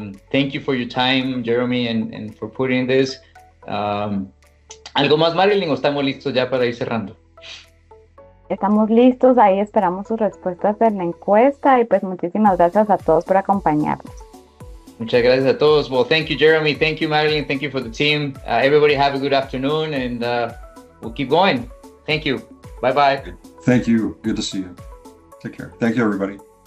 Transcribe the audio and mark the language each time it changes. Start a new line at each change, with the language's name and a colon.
English: Thank you for your time, Jeromy, and for putting this.
Spanish: ¿Algo más, Marilyn, o estamos listos ya para ir cerrando? Estamos listos, ahí esperamos sus respuestas en la encuesta, y pues muchísimas gracias a todos por acompañarnos. Muchas gracias a todos.
English: Well, thank you, Jeromy. Thank you, Marilyn. Thank you for the team. Everybody have a good afternoon, and we'll keep going. Thank you. Bye-bye. Thank you. Good to see you. Take care. Thank you, everybody.